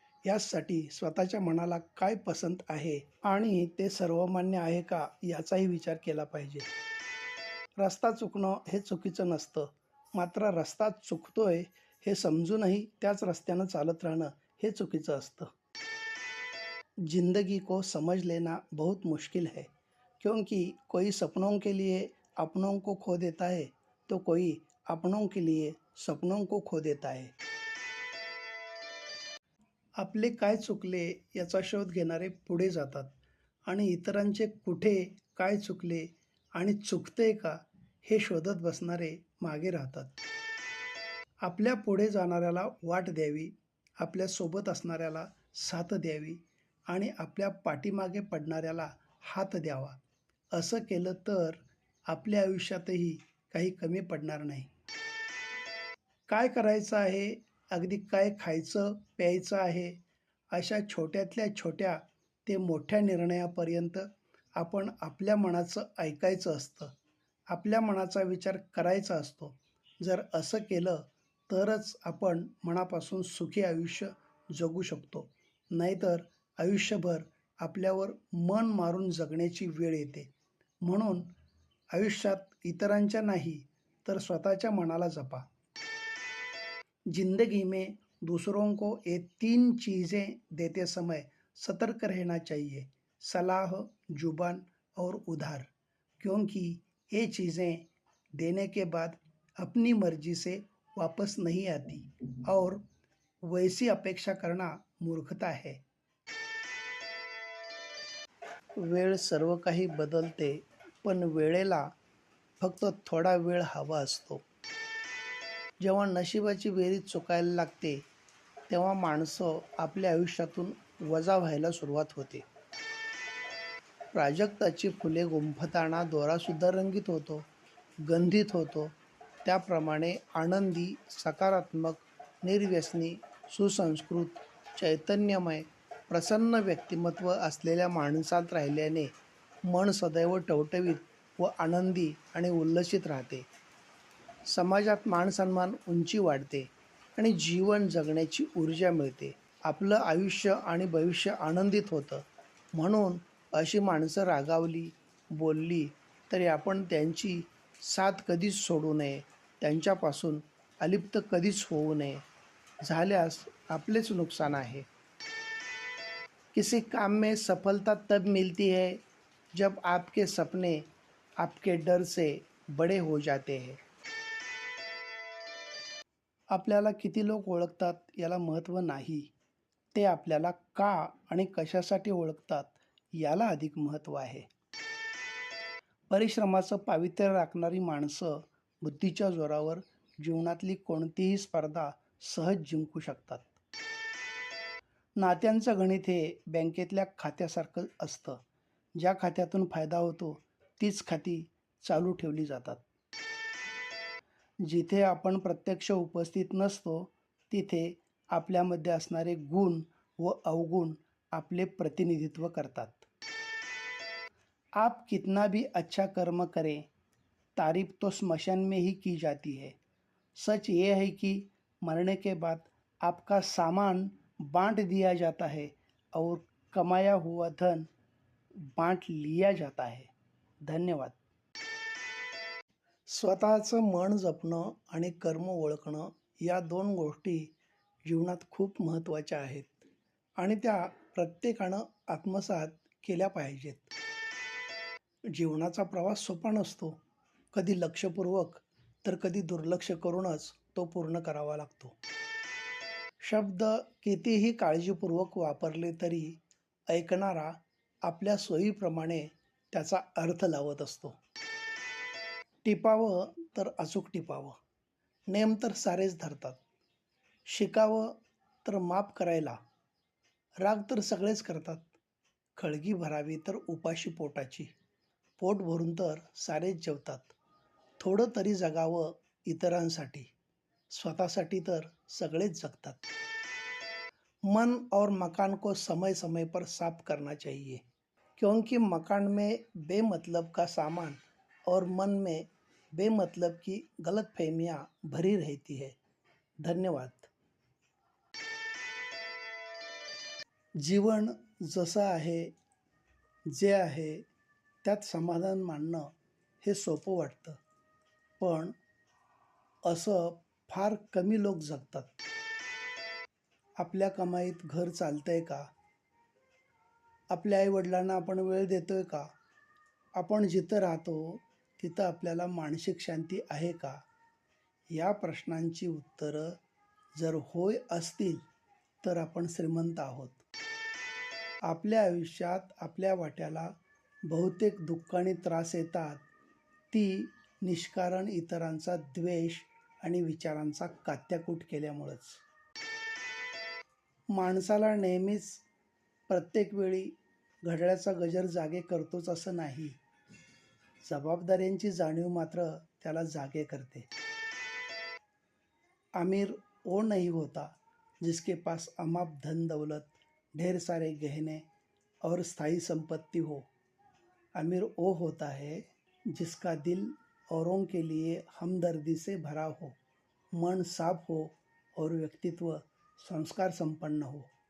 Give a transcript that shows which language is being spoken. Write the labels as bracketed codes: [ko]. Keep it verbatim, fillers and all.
[mr] यासाठी स्वतःच्या मनाला काय पसंत आहे आणि ते सर्वमान्य आहे का याचाही विचार केला पाहिजे. रस्ता चुकणं हे चुकीचं नसतं, मात्र रस्ता चुकतोय हे समजूनही त्याच रस्त्यानं चालत राहणं हे चुकीचं असतं. [hi] जिंदगी को समझ लेना बहुत मुश्किल है, क्योंकि कोई सपनों के लिए अपनों को खो देता है तो कोई अपनों के लिए सपनों को खो देता है. [mr] आपले काय चुकले याचा शोध घेणारे पुढे जातात आणि इतरांचे कुठे काय चुकले आणि चुकते का हे शोधत बसणारे मागे राहतात. आपल्या पुढे जाणाऱ्याला वाट द्यावी, आपल्या सोबत असणाऱ्याला साथ द्यावी आणि आपल्या पाठीमागे पडणाऱ्याला हात द्यावा. असं केलं तर आपल्या आयुष्यातही काही कमी पडणार नाही. काय करायचं आहे, अगदी काय खायचं प्यायचं आहे, अशा छोट्यातल्या छोट्या ते मोठ्या निर्णयापर्यंत आपण आपल्या मनाचं ऐकायचं असतं, आपल्या मनाचा विचार करायचा असतो. जर असं केलं तरच आपण मनापासून सुखी आयुष्य जगू शकतो, नाहीतर आयुष्यभर आपल्यावर मन मारून जगण्याची वेळ येते. म्हणून आयुष्यात इतरांच्या नाही तर स्वतःच्या मनाला जपा. [hi] जिंदगी में दूसरों को ये तीन चीज़ें देते समय सतर्क रहना चाहिए, सलाह, जुबान और उधार, क्योंकि ये चीज़ें देने के बाद अपनी मर्जी से वापस नहीं आती और वैसी अपेक्षा करना मूर्खता है. [mr] वेळ सर्व काही बदलते, पण वेळेला फक्त थोडा वेळ हवा असतो. जेव्हा नशिबाची बेरीज चुकायला लागते तेव्हा माणसं आपल्या आयुष्यातून वजा व्हायला सुरुवात होते. प्राजक्ताची फुले गुंफताना दोरासुद्धा रंगीत होतो, गंधित होतो. त्याप्रमाणे आनंदी, सकारात्मक, निर्व्यसनी, सुसंस्कृत, चैतन्यमय, प्रसन्न व्यक्तिमत्व असलेल्या माणसात राहिल्याने मन सदैव टवटवीत व आनंदी आणि उल्लसित राहते. समाजात मानसन्मान, उंची वाढते आणि जीवन जगण्याची ऊर्जा मिळते. आपलं आयुष्य आणि भविष्य आनंदित होतं. म्हणून अशी माणसं रागावली बोलली तरी आपण त्यांची साथ कधीच सोडू नये, त्यांच्यापासून अलिप्त कधीच होऊ नये. झाल्यास आपलेच नुकसान आहे. [hi] किसी काम में सफलता तब मिलती है जब आपके सपने आपके डर से बड़े हो जाते हैं. [mr] आपल्याला किती लोक ओळखतात याला महत्त्व नाही, ते आपल्याला का आणि कशासाठी ओळखतात याला अधिक महत्त्व आहे. परिश्रमाचं पावित्र्य राखणारी माणसं बुद्धीच्या जोरावर जीवनातली कोणतीही स्पर्धा सहज जिंकू शकतात. नात्यांचं गणित हे बँकेतल्या खात्यासारखं असतं, ज्या खात्यातून फायदा होतो तीच खाती चालू ठेवली जातात. जिथे आपण प्रत्यक्ष उपस्थित नसतो तिथे आपल्यामध्ये असणारे गुण व अवगुण आपले प्रतिनिधित्व करतात. [hi] आप कितना भी अच्छा कर्म करें, तारीफ तो स्मशान में ही की जाती है. सच ये है कि मरने के बाद आपका सामान बांट दिया जाता है और कमाया हुआ धन बांट लिया जाता है. धन्यवाद. [mr] स्वतःचं मन जपणं आणि कर्म ओळखणं या दोन गोष्टी जीवनात खूप महत्त्वाच्या आहेत आणि त्या प्रत्येकानं आत्मसात केल्या पाहिजेत. जीवनाचा प्रवास सोपा नसतो, कधी लक्षपूर्वक तर कधी दुर्लक्ष करूनच तो पूर्ण करावा लागतो. शब्द कितीही काळजीपूर्वक वापरले तरी ऐकणारा आपल्या सोयीप्रमाणे त्याचा अर्थ लावत असतो. टिपावं तर अचूक टिपावं, नेम तर सारेच धरतात. शिकावं तर माफ करायला, राग तर सगळेच करतात, खळगी भरावी तर उपाशी पोटाची, पोट भरून तर सारेच जेवतात. थोडं तरी जगावं इतरांसाठी, स्वतःसाठी तर सगळेच जगतात. [hi] मन और मकान को समय समय पर साफ करना चाहिए, क्योंकि मकान में बेमतलब का सामान और मन में बेमतलब की गलत फहमियाँ भरी रहती है। धन्यवाद. [mr] जीवन जसं आहे, जे आहे, त्यात समाधान मानणं हे सोपं वाटतं, पण असं फार कमी लोक जगतात. आपल्या कमाईत घर चालतंय का? आपल्या आईवडिलांना आपण वेळ देतोय का? आपण जिथं राहतो तिथं आपल्याला मानसिक शांती आहे का? या प्रश्नांची उत्तरं जर होय असतील तर आपण श्रीमंत आहोत. आपल्या आयुष्यात आपल्या वाट्याला बहुतेक दुःख आणि त्रास येतात, ती निष्कारण इतरांचा द्वेष आणि विचारांचा कात्याकूट केल्यामुळेच. माणसाला नेहमीच प्रत्येक वेळी घड्याळाचा गजर जागे करतोच असं नाही, जबाबदाऱ्यांची जाणीव मात्र त्याला जागे करते. [hi] आमिर वो नहीं होता जिसके पास अमाप धन दौलत, ढेर सारे गहने और स्थायी संपत्ति हो. आमिर वो होता है जिसका दिल औरों के लिए हमदर्दी से भरा हो, मन साफ हो और व्यक्तित्व संस्कार संपन्न हो.